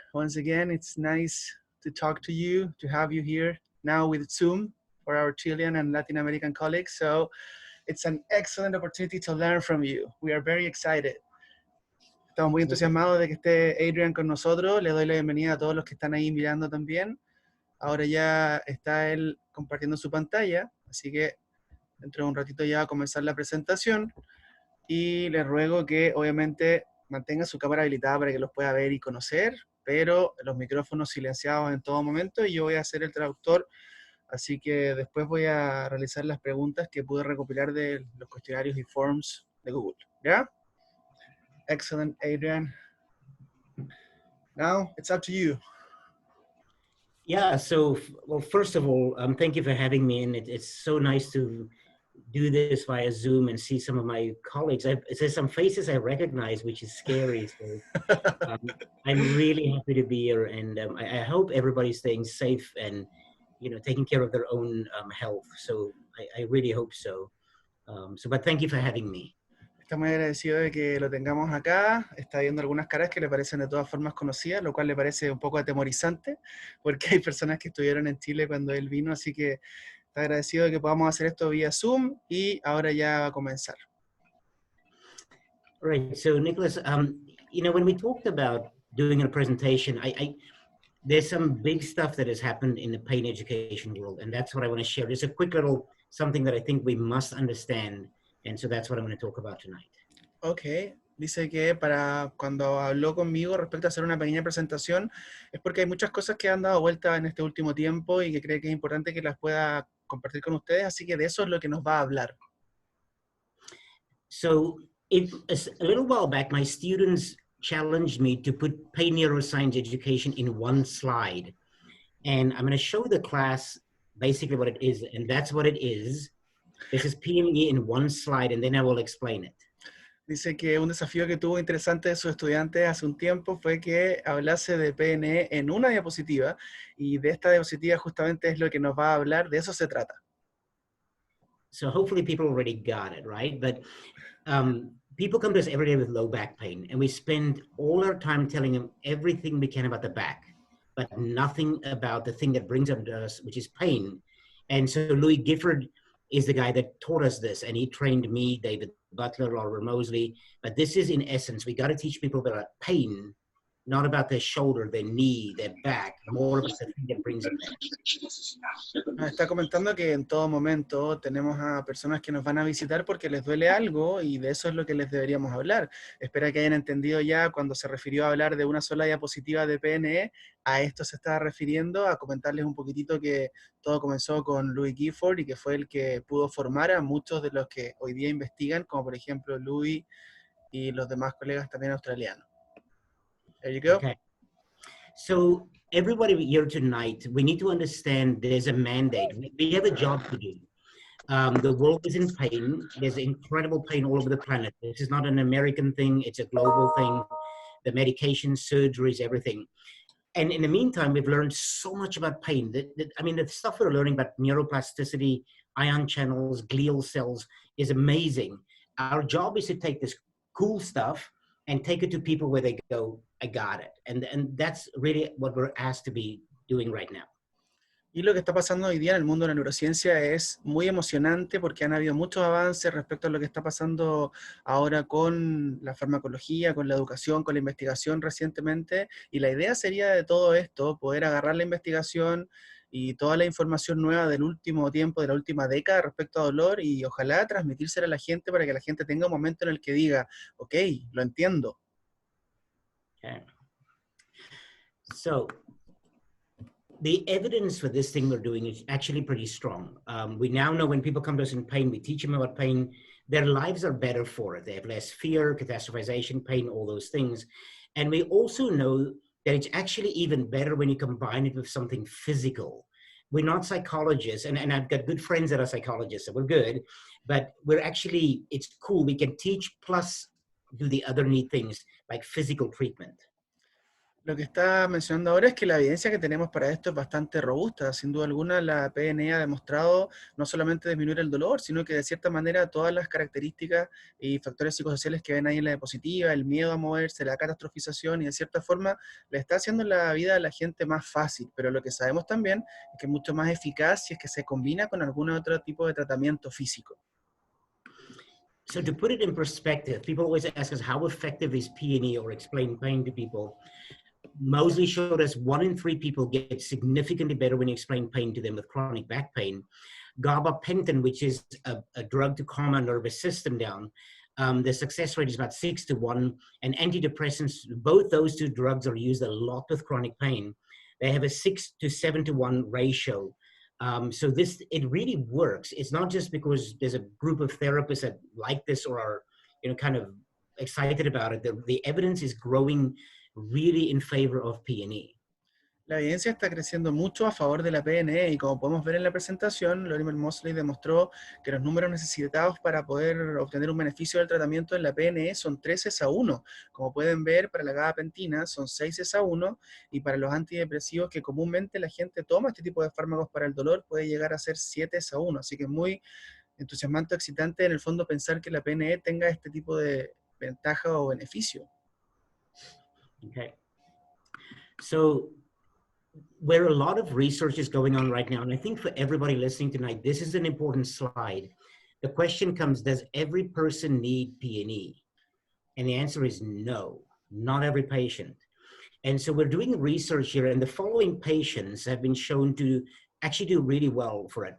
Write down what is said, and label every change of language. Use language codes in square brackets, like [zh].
[en] Once again, it's nice to talk to you, to have you here now with Zoom for our Chilean and Latin American colleagues. So it's an excellent opportunity to learn from you. We are very excited. [es] Estamos muy entusiasmados de que esté Adriaan con nosotros. Le doy la bienvenida a todos los que están ahí mirando también. Ahora ya está él compartiendo su pantalla, así que dentro de un ratito ya va a comenzar la presentación. Y les ruego que obviamente mantenga su cámara habilitada para que los pueda ver y conocer, pero los micrófonos silenciados en todo momento, y yo voy a ser el traductor, así que después voy a realizar las preguntas que pude recopilar de los cuestionarios y forms de Google. ¿Ya? [en] Excellent, Adriaan. Now, it's up to you. Yeah, so, well, first of all, thank you for having me, and it's so nice to do this via Zoom and see some of my colleagues. There's some faces I recognize, which is scary. So I'm really happy to be here, and I hope everybody's staying safe and, you know, taking care of their own health. So I really hope so. But thank you for having me. [es] Está muy agradecido de que lo tengamos acá. Está viendo algunas caras que le parecen de todas formas conocidas, lo cual le parece un poco atemorizante, porque hay personas que estuvieron en Chile cuando él vino, así que está agradecido de que podamos hacer esto vía Zoom, y ahora ya va a comenzar. [en] Right. So, Nicolás, you know, when we talked about doing a presentation, there's some big stuff that has happened in the pain education world, and that's what I want to share. Just a quick little something that I think we must understand, and so that's what I'm going to talk about tonight. [es] Ok, dice que para cuando habló conmigo respecto a hacer una pequeña presentación, es porque hay muchas cosas que han dado vuelta en este último tiempo y que cree que es importante que las pueda compartir con ustedes, así que de eso es lo que nos va a hablar. [en] So, a little while back, my students challenged me to put pain neuroscience education in one slide. And I'm going to show the class basically what it is, and that's what it is. This is PNE in one slide, and then I will explain it. [es] Dice que un desafío que tuvo interesante de sus estudiantes hace un tiempo fue que hablase de PNE en una diapositiva, y de esta diapositiva justamente es lo que nos va a hablar, de eso se trata. [en] So hopefully people already got it, right? But people come to us every day with low back pain, and we spend all our time telling them everything we can about the back, but nothing about the thing that brings them to us, which is pain. And so Louis Gifford is the guy that taught us this, and he trained me, David Butler, Lorimer Moseley. But this is, in essence, we got to teach people about pain, not about their shoulder, their knee, their back, more about the thing that brings them there. [es] Nos está comentando que en todo momento tenemos a personas que nos van a visitar porque les duele algo, y de eso es lo que les deberíamos hablar. Espero que hayan entendido ya cuando se refirió a hablar de una sola diapositiva de PNE, a esto se estaba refiriendo, a comentarles un poquitito que todo comenzó con Louis Gifford y que fue el que pudo formar a muchos de los que hoy día investigan, como por ejemplo Louis y los demás colegas también australianos. [en] There you go. Okay. So everybody here tonight, we need to understand there's a mandate. We have a job to do. The world is in pain. There's incredible pain all over the planet. This is not an American thing. It's a global thing. The medications, surgeries, everything. And in the meantime, we've learned so much about pain. I mean, the stuff we're learning about neuroplasticity, ion channels, glial cells is amazing. Our job is to take this cool stuff and take it to people where they go, I got it. And that's really what we're asked to be doing right now. [es] Y lo que está pasando hoy día en el mundo de la neurociencia es muy emocionante, porque han habido muchos avances respecto a lo que está pasando ahora con la farmacología, con la educación, con la investigación recientemente, y la idea sería de todo esto, poder agarrar la investigación y toda la información nueva del último tiempo, de la última década respecto a dolor, y ojalá transmitírsela a la gente para que la gente tenga un momento en el que diga, ok, lo entiendo. [en] Okay. So, the evidence for this thing we're doing is actually pretty strong. We now know when people come to us in pain, we teach them about pain, their lives are better for it. They have less fear, catastrophization, pain, all those things. And we also know that it's actually even better when you combine it with something physical. We're not psychologists, and I've got good friends that are psychologists, so we're good, but we're actually, it's cool. We can teach plus do the other neat things like physical treatment. [es] Lo que está mencionando ahora es que la evidencia que tenemos para esto es bastante robusta. Sin duda alguna, la PNE ha demostrado no solamente disminuir el dolor, sino que de cierta manera todas las características y factores psicosociales que ven ahí en la diapositiva, el miedo a moverse, la catastrofización, y de cierta forma le está haciendo la vida a la gente más fácil. Pero lo que sabemos también es que es mucho más eficaz si es que se combina con algún otro tipo de tratamiento físico. [en] So to put it in perspective, people always ask us how effective is P&E or explain pain to people. Moseley showed us 1 in 3 people get significantly better when you explain pain to them with chronic back pain. Gabapentin, which is a drug to calm our nervous system down, the success rate is about 6 to 1. And antidepressants, both those two drugs are used a lot with chronic pain. They have a 6 to 7 to 1 ratio. So it really works. It's not just because there's a group of therapists that like this or are, kind of excited about it. The evidence is growing really in favor of P&E. [es] La evidencia está creciendo mucho a favor de la PNE y como podemos ver en la presentación, Lorimer Moseley demostró que los números necesitados para poder obtener un beneficio del tratamiento en la PNE son 3:1. Como pueden ver, para la gabapentina son 6:1 y para los antidepresivos que comúnmente la gente toma este tipo de fármacos para el dolor puede llegar a ser 7:1. Así que es muy entusiasmante, excitante en el fondo pensar que la PNE tenga este tipo de ventaja o beneficio. [en] Okay. So where a lot of research is going on right now, and I think for everybody listening tonight, this is an important slide. The question comes, does every person need P&E? And the answer is no, not every patient. And so we're doing research here, and the following patients have been shown to actually do really well for it.